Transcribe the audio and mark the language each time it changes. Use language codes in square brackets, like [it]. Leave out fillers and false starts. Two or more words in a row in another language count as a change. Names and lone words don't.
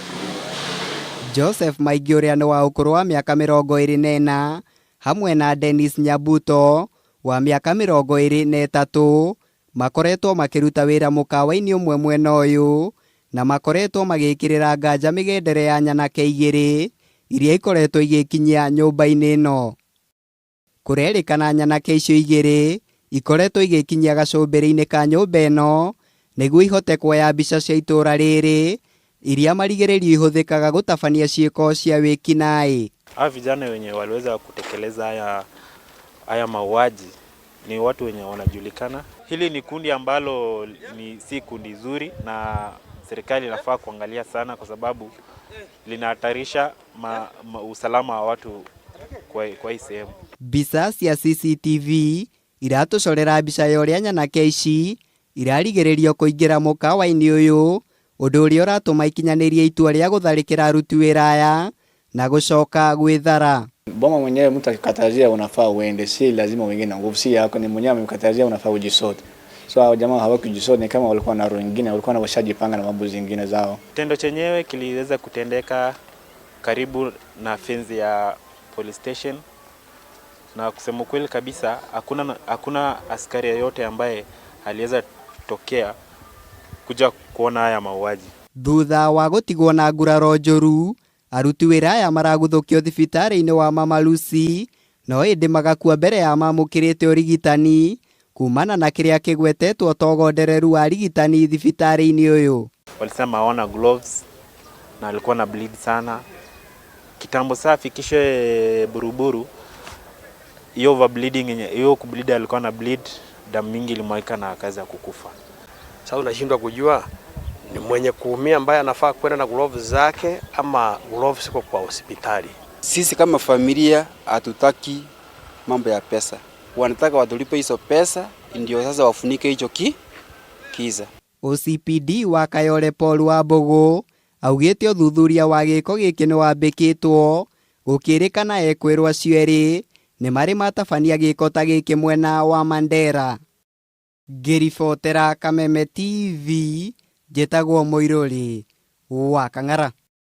[ki] Joseph Maingĩ ũrĩa nĩ wa ũkũrũ wa mĩaka 24 hamwe na Dennis Nyabuto wa mĩaka 23 makoretwo makĩruta wĩra mũkawa-inĩ ũmwe mwena ũyũ na makoretwo magĩkĩrĩra nganja mĩgendere ya nyanake igĩrĩ iria ikoretwo igĩkinyia nyũmba-inĩ ĩno. Kũrerĩkana nyanake icio igĩrĩ ikoretwo igĩkinyia gacũmbĩrĩ-inĩ ka nyũmba ĩno nĩguo ihote kuoya mbica cia itũra rĩrĩ iria marigĩrĩrio ihũthĩkaga gũtabania ciĩko cia wĩkinaĩ. [sw] Hawa vijana wenye waliweza kutekeleza haya mauaji ni watu wenye wanajulikana. Hili ni kundi ambalo si kundi zuri na serikali inafaa kuangalia sana kwa sababu linahatarisha usalama wa watu kwa hii sehemu. [ki] Mbica cia CCTV iratucorera mbica ya ũrĩa nyanake ici irarigĩrĩrio kũingĩra mũkawa-inĩ ũyũ, ũndũ ũrĩa ũratũma ikinyanĩrie itua rĩa gũtharĩkĩra aruti wĩra aya na gũcoka gwĩthara. [sw] Boma mwenyewe mtu akikatazia unafaa uende, si lazima uingie na nguvu, si yako, ni mwenyewe amekatazia unafaa ujisote. So hao jamaa hawakujisote, ni kama walikuwa na roho nyingine, walikuwa washajipanga na mambo zingine zao. Tendo chenyewe kiliweza kutendeka karibu na fence ya police station, na kusema kweli kabisa hakuna askari yote ambaye aliweza tokea kuja kuona haya mauaji. [ki] Thutha wa gũtigwo na nguraro njũru, aruti wĩra aya maraguthũkio thibitarĩ-inĩ wa Mama Lucy, no ĩndĩ magakua mbere ya mamũkĩrĩte ũrigitani kumana na kĩrĩa kĩgwetetwo ta ũgondereru wa rigitani thibitarĩ-inĩ ũyũ. [sw] Walisema hawana gloves na alikuwa na bleed sana. Kitambo safi kisha buruburu, hiyo overbleeding, hiyo kubleed alikuwa na bleed, damu mingi ilimwaika na akaanza kukufa. Sasa unashindwa kujua ni mwenye kuumia ambaye anafaa kwenda na gloves zake ama gloves ziko kwa hospitali. Sisi kama familia hatutaki mambo ya pesa. Wanataka watulipe hizo pesa ndio sasa wafunike hicho kiza. [ki] OCPD wa Kayole Paul Wambugu augĩte ũthuthuria wa gĩko gĩkĩ nĩ wambĩkĩtwo gũkĩrĩkana ekwĩrwo acio erĩ nĩ marĩ matabania gĩko ta gĩkĩ mwena wa Mandera. Ngĩribotera Kameme TV, njĩtagwo Mũirũri wa Kang'ara.